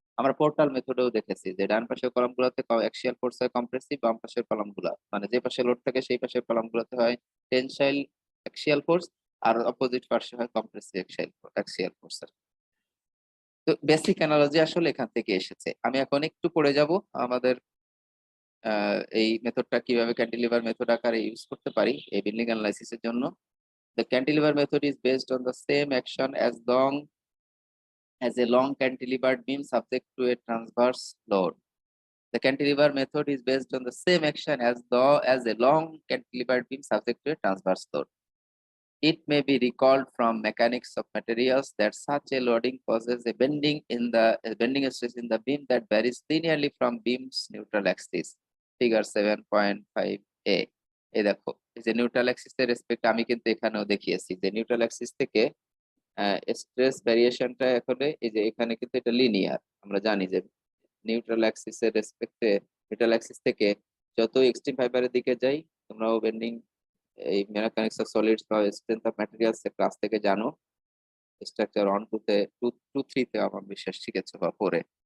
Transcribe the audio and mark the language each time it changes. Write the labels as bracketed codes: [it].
[bn] আমরা পোর্টাল মেথডেও দেখেছি যে ডান পাশের কলাম গুলোতে অ্যাক্সিয়াল ফোর্স হয় কম্প্রেসিভ, বাম পাশের কলাম গুলা মানে যে পাশে লোড থাকে সেই পাশের কলাম গুলোতে হয় টেনসাইল অ্যাক্সিয়াল ফোর্স, আর অপোজিট পাশে হয় কম্প্রেসিভ অ্যাক্সিয়াল ফোর্স। তো বেসিক অ্যানালজি আসলে এখান থেকে এসেছে। আমি এখন একটু পড়ে যাব আমাদের এই মেথডটা কিভাবে ক্যান্টিলিভার মেথড আকারে ইউজ করতে পারি এই বিল্ডিং অ্যানালাইসিসের জন্য। [en] The cantilever method is based on the same action as a long cantilevered beam subject to a transverse load. The cantilever method is based on the same action as a long cantilevered beam subject to a transverse load. It may be recalled from mechanics of materials that such a loading causes a bending stress in the beam that varies linearly from beam's neutral axis. Figure 7.5a. [bn] এই দেখো এই যে neutral Axis এর respect আমি কিন্তু এখানেও দেখিয়েছি যে নিউট্রাল অ্যাক্সিস থেকে স্ট্রেস ভ্যারিয়েশনটা এখন এই যে এখানে কিন্তু এটা লিনিয়ার। আমরা জানি যে নিউট্রাল অ্যাক্সিস এর রেসপেক্টে নিউট্রাল অ্যাক্সিস থেকে যত এক্সট্রিম ফাইবারের দিকে যাই, তোমরাও বেন্ডিং এই মেকানিক্স অফ সলিডস বা স্ট্রেংথ অফ ম্যাটেরিয়ালস এর ক্লাস থেকে জানো, স্ট্রাকচার 1 2 তে আমার বিশ্বাস শিখেছো বা পরে।